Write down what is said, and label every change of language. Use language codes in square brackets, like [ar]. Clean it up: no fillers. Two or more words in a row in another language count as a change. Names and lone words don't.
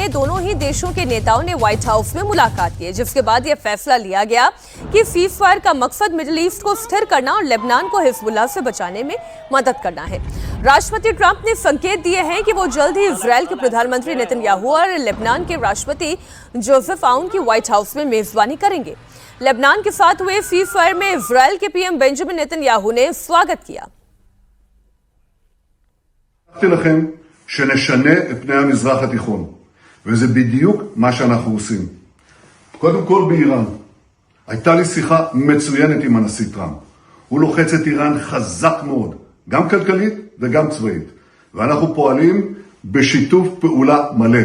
[hi] दोनों ही देशों के नेताओं ने व्हाइट हाउस में मुलाकात की, जिसके बाद यह फैसला लिया गया कि [en] cease fire [hi] का मकसद मिडिल ईस्ट को स्थिर करना और लेबनान को हिजबुल्लाह से बचाने में मदद करना है। राष्ट्रपति ट्रंप ने संकेत दिए हैं कि वो जल्द ही इजरायल के प्रधानमंत्री नेतन्याहू और लेबनान के राष्ट्रपति जोसेफ आउन की व्हाइट हाउस में मेजबानी करेंगे। लेबनान के साथ हुए [en] cease fire [hi] में इजरायल के PM बेंजामिन नेतन्याहू ने स्वागत किया। [he] לכם שנשנה את פני המזרח התיכון, וזה בדיוק מה שאנחנו עושים. קודם כל באיראן, הייתה לי שיחה מצוינת עם הנשיא טראמפ. הוא לוחץ את איראן חזק מאוד, גם כלכלית וגם צבאית, ואנחנו פועלים בשיתוף פעולה מלא.